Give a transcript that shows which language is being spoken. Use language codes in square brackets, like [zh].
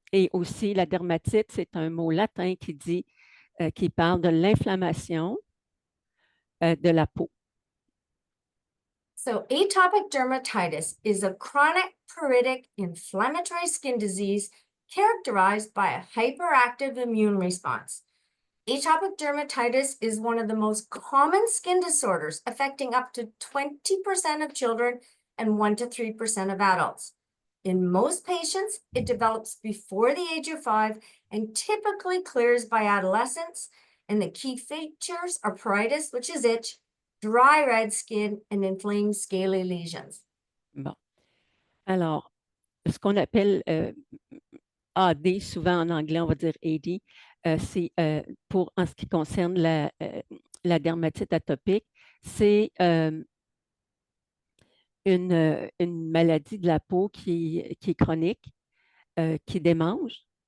[fr] Et aussi, la dermatite, c'est un mot latin qui parle de l'inflammation de la peau. [en] So atopic dermatitis is a chronic pruritic inflammatory skin disease characterized by a hyperactive immune response. Atopic dermatitis is one of the most common skin disorders, affecting up to 20% of children and 1 to 3% of adults. In most patients, it develops before the age of 5 and typically clears by adolescence. And the key features are pruritus, which is itch, dry red skin, and inflamed scaly lesions. [fr] Bon. Alors, ce qu'on appelle AD, souvent en anglais, on va dire AD, c'est en ce qui concerne la dermatite atopique, c'est une maladie de la peau qui est chronique, qui démange.